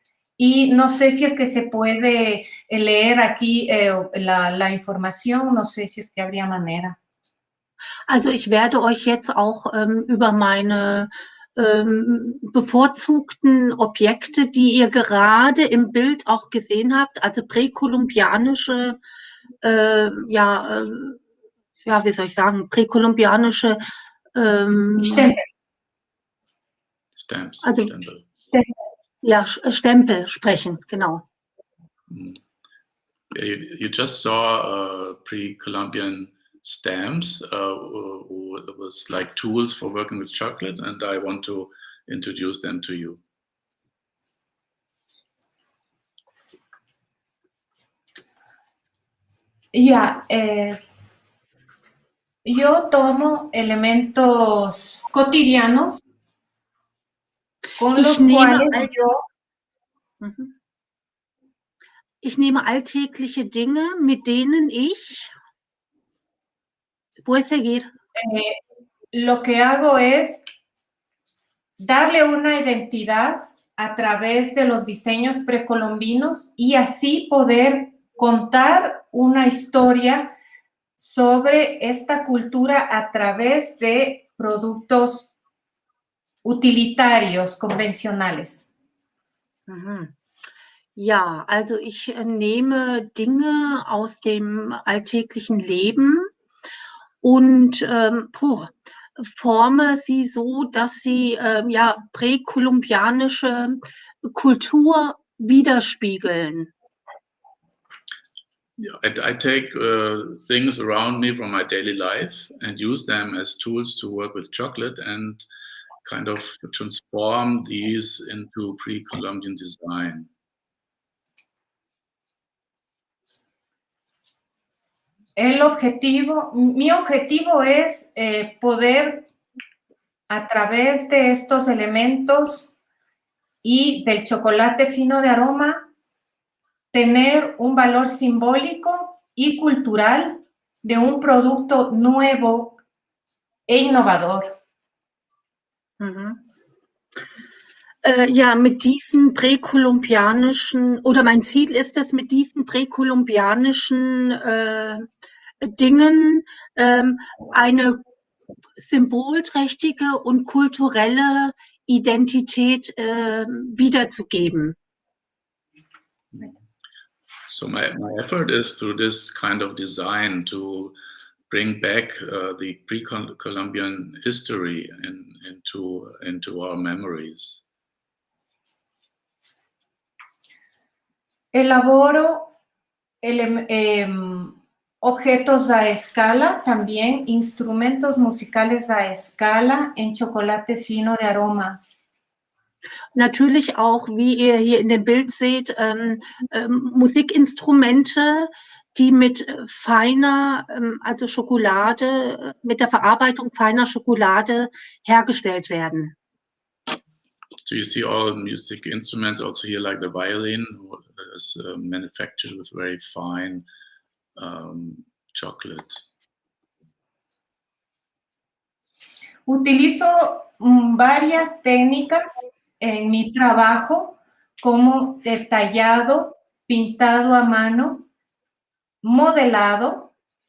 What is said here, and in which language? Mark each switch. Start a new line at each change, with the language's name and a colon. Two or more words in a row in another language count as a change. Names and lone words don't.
Spanish: Y no sé si es que se puede leer aquí la información, no sé si es que habría manera.
German: Also ich werde euch jetzt auch über meine bevorzugten Objekte, die ihr gerade im Bild auch gesehen habt, also präkolumbianische, wie soll ich sagen, präkolumbianische Stamps. Also, Stempel. Ja, Stempel sprechen, genau.
English: Yeah, you just saw pre-Columbian stamps. It was like tools for working with chocolate, and I want to introduce them to you.
Spanish: Ya, yo tomo elementos cotidianos con los cuales
German: Ich nehme alltägliche Dinge, mit denen ich,
Spanish: ¿puedes seguir? Lo que hago es darle una identidad a través de los diseños precolombinos y así poder contar una historia sobre esta cultura a través de productos utilitarios, convencionales.
German: Ja, also ich nehme Dinge aus dem alltäglichen Leben und forme sie so, dass sie präkolumbianische Kultur widerspiegeln.
English: Yeah, I take things around me from my daily life and use them as tools to work with chocolate and kind of transform these into pre-Columbian design.
Spanish: Mi objetivo es poder, a través de estos elementos y del chocolate fino de aroma, tener un valor simbólico y cultural de un producto nuevo e innovador.
German: Ja, mit diesen präkolumbianischen, oder mein Ziel ist es, mit diesen präkolumbianischen Dingen eine symbolträchtige und kulturelle Identität wiederzugeben.
English: So my effort is through this kind of design to bring back the pre-Columbian history into our memories.
Spanish: Elaboro objetos a escala, también instrumentos musicales a escala en chocolate fino de aroma.
German: Natürlich auch, wie ihr hier in dem Bild seht, Musikinstrumente, die mit feiner, also Schokolade, mit der Verarbeitung feiner Schokolade hergestellt werden.
English: So you see all music instruments also here, like the violin, is manufactured with very fine chocolate.
Spanish: Utilizo varias técnicas en mi trabajo, como detallado, pintado a mano, modelado.